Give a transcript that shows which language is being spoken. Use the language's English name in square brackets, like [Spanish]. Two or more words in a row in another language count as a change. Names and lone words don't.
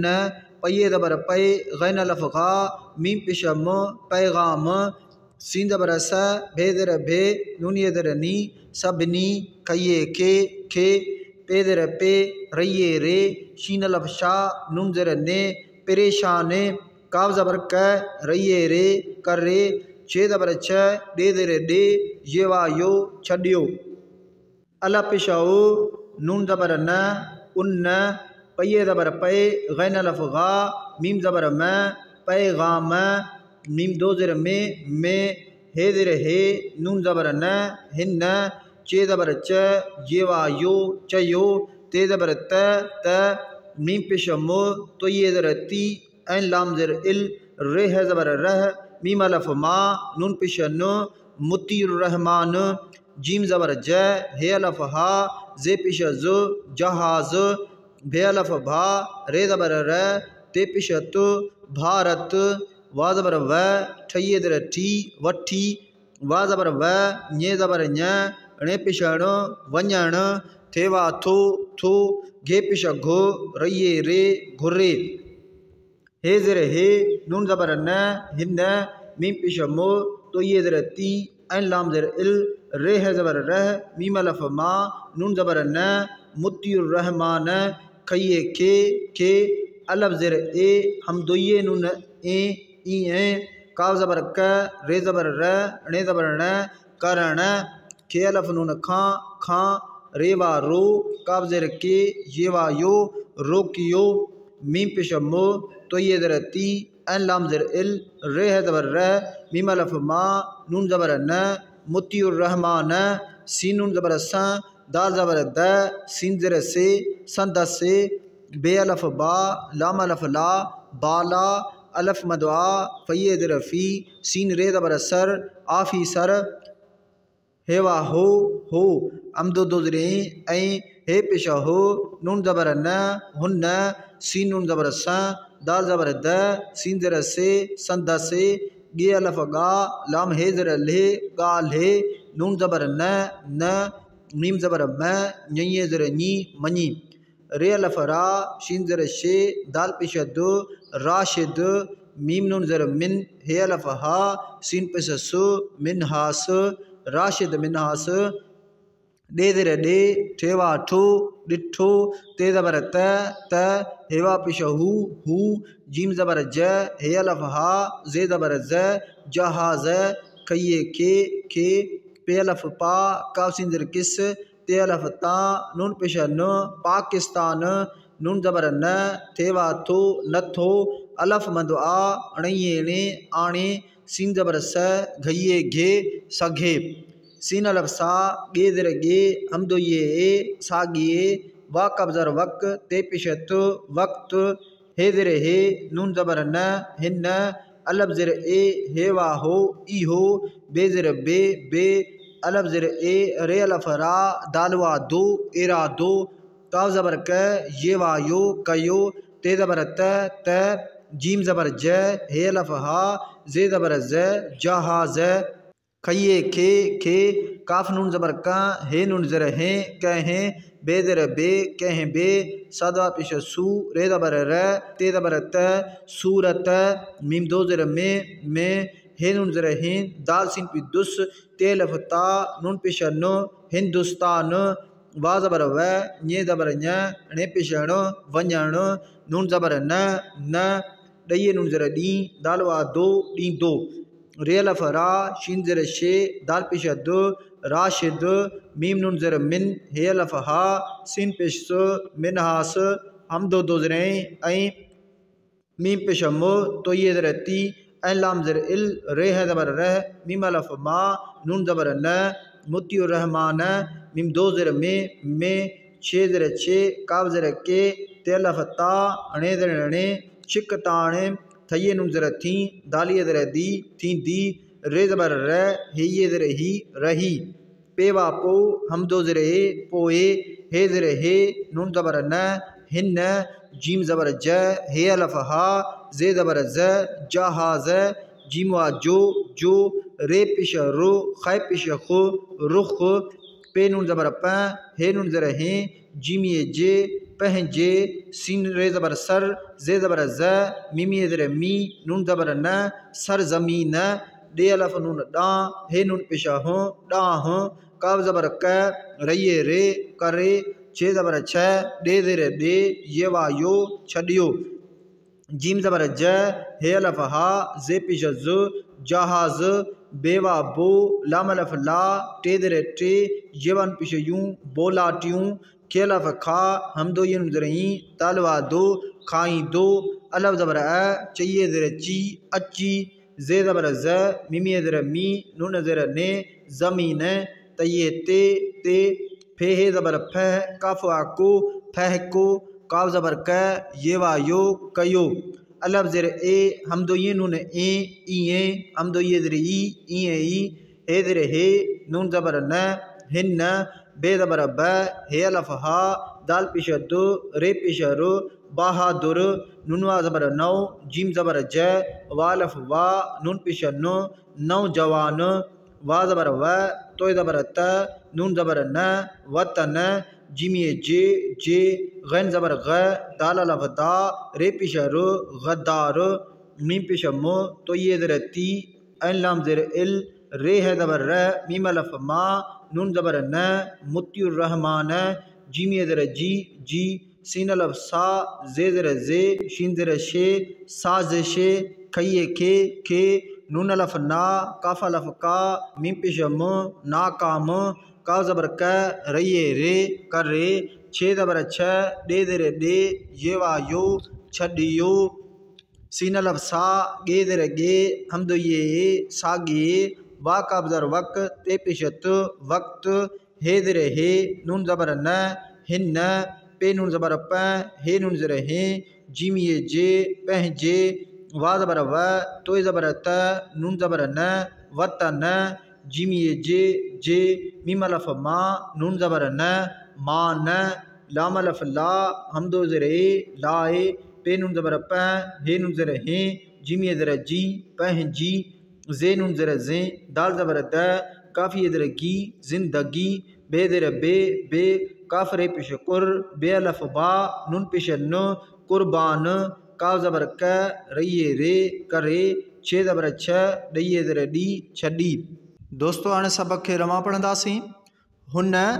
[Sindhi] पये ज़बर पे गैन अलफ गा मीम पिश म पैगाम सीन ज़बर स भे ज़र भे नूनिय ज़र नी सबनी खइये खे पे ज़र पे रये रे शीन अलफ शा नून ज़र ने परेशान काव ज़बर क रये रे कर रे छे ज़बर छ डे ज़र डे ये वायो छड्यो अल पिशाऊ नून ज़बर न उन पये ज़बर पे गैन अलफ गा मीम ज़बर म पैगाम मीम दो ज़र में हे ज़र हे नून ज़बर न हिन चे ज़बर च ये वायो चयो ते ज़बर त मीम पिश मो तो ये ज़र ती ऐन लाम ज़र इल रे है ज़बर रह मीम अलफ मा नून पिश न मुतीर रहमान जीम ज़बर ज हे अलफ हा जे पिश ज जहाज भे अलफ भा रे ज़बर र ते पिश तु भारत वा ज़बर व ठइये ज़र ठी वठी वा ज़बर व ञे ज़बर ञ अणे पिशण वञण थेवा थो घे पिश घो रये रे घुरे हे ज़र हे नून ज़बर न हिन मीम पिश मो तो ये ज़र ती ऐन लाम ज़र इल रे है ज़बर रह मीम अलफ मा नून ज़बर न मुतीर रहमान खइये खे अलफ ज़र ए हम दोये नून ए काव ज़बर क रे ज़बर र अणे ज़बर न करण खे अलफ नून खां रेवा रो काव ज़र के ये वायो रोकियो मीम पिश मो तो ये ज़र ती ऐन लाम ज़र इल रे है ज़बर र मीम अलफ मा नून ज़बर न मुतीर रहमान सीन नून ज़बर स दाल ज़बर द सीन ज़र से संद से बे अलफ बा लाम अलफ ला बाला अलफ मदवा फ़ये ज़र फ़ी सीन रे ज़बर सर आफ़ी सर हेवा हो अमदो दो ज़रे ऐं हे पिश हो नून ज़बर न हुन सीन नून ज़बर स दाल ज़बर द सीन ज़र से संद से गे अलफ गा लाम हे ज़र ले गा ले नून ज़बर न मीम ज़बर म ञये ज़र नी मनी रे अलफ रा शीन ज़र शे दाल पिश दो राशिद मीम नून ज़र मिन हे अलफ हा सीन पिश सु मिन हास राशिद मिन हास डे ज़र डे ठेवा ठो ॾिठो ते ज़बर त हेवा पिश हू जीम ज़बर ज हे अलफ हा ज़े ज़बर ज़ जहाज़ खइये खे पे अलफ पा काफ सीन ज़र किस ते अलफ ता नून पिश न पाकिस्तान नून ज़बर न थेवा थो नथो अलफ मंद आ अणये आणे सीन ज़बर स घइये घे सघे सीन अलफ सा गे ज़र गे हमदो ये सागिए वा कब ज़र वक ते पिशत वक्त हे ज़र हे नून ज़बर न हिन अलफ ज़र ए हेवा हो ई हो बे ज़र बे अलफ ज़र ए रे अलफ रा दालवा दो एरा दो काव ज़बर क ये वायो कयो ते ज़बर त जीम ज़बर ज हे अलफ हा ज़े ज़बर ज जहाज़ खइए खे काफ नून ज़बर का हे नून ज़र हैं कहें बे ज़र बे कहें बे सदा पेश सू रे ज़बर र ते ज़बर त सूरत मीम दो ज़र में हे नून ज़र हैं दाल सिन पी दुस ते लफता नून पेश नो हिंदुस्तान वा ज़बर व ञे ज़बर ञ णे पेश ण वञण नून ज़बर न ॾइए नून ज़र ॾी दाल वा दो ॾी दो रे लफ रा शीन ज़र शे दाल पेश दो राशिद मीम नून ज़र मिन हे लफ हा सिन पेश मिन हास हम दो ज़र ऐं मीम पेश मो तो ये ज़र ती ऐं लाम ज़र इल रे है ज़बर रह मीम लफ मा नून ज़बर न मुतियुर रहमान मीम दो ज़र में छे ज़र छे काव ज़र के ते लफ ता अणे ज़र अणे छिक ताणे थइए नून ज़र थी दालिए ज़र दी थी दी रे ज़बर र हे ज़र ही रही पेवा पो हम दो ज़र हे पोए हे ज़र हे नून ज़बर न हिन जीम ज़बर ज हे अलफ हा जे ज़बर ज जहाज जीम वा जो रे पेश रो खै पेश खो रुख पे नून ज़बर प हे नून ज़र हैं जीमिए जे पहजे सीन रे ज़बर सर जे ज़बर ज मीमिए ज़र मी नून ज़बर न सर ज़मीन डे अलफ नून डा हे नून पेश हो डाह काव ज़बर क रइए रे करे छे ज़बर छ डे ज़र डे ये वा यो छडियो जीम ज़बर ज हे अलफ हा जे पेश ज जहाज बेवा बो लाम अलफ ला टे ज़र टे येवन पेश यूं बोलाटियूं के अलफ खा हम दो ये ज़र ही तालवा दो खाई दो अलफ ज़बर चाहिए ज़र ची अच्छी जे ज़बर ज मिमी ज़र मी नून ज़र ने ज़मीन तये ते फे हे ज़बर फह काफ को फह को काव ज़बर क ये वा यो कयो अलफ ज़र ए हम दो ये नून ए हम दो ये ज़र ई हे ज़र हे नून ज़बर न हिन बे ज़बर ब हे अलफ हा दाल पेश दो रे पेश रो बहादुर नून वा ज़बर नौ जीम ज़बर ज वालफ वा नून पेश नो नौजवान वा ज़बर व तो ज़बर त नून ज़बर न वतन जीमिए जे गैन ज़बर ग दाल अलफ दा रे पेश रो गद्दार मीम पेश मो तो ये ज़र ती ऐं लाम ज़र इल रे है ज़बर र मीम अलफ मा नून ज़बर न मुतियुर रहमान जीमिए ज़र जी सीन अलफ सा जे ज़र जे शीन ज़र शे साज़िशे खइए खे नून अलफ ना काफ अलफ का मीम पेश मो नाकाम काव ज़बर क रइए रे कर रे छे ज़बर छ डे ज़र डे ये वा यो छडियो सीन अलफ सा गे ज़र गे हम दो ये सागे वा काव ज़र वक ते पेशत वक्त हे ज़र हे नून ज़बर न हिन पे नून ज़बर प हे नून ज़र हैं जीमिए जे पहजे वा ज़बर व तो ज़बर त नून ज़बर न वतन जीमिए जे मीम अलफ मा नून ज़बर न मान लाम अलफ ला हम दो ज़र लाए पे नून ज़बर प हे नून ज़र हैं जीमिए ज़र जी पहजी जे नून ज़र जे दाल ज़बर द काफ़ी ज़र गी जिंदगी बे ज़र बे काफ रे पेश कुर बे अलफ बा नून पेश न कुर्बान काव ज़बर क रइए रे करे छे ज़बर छ ॾइए ज़र डी छडी दोस्तों हाणे सबक खे रमा पढ़ंदासीं हुन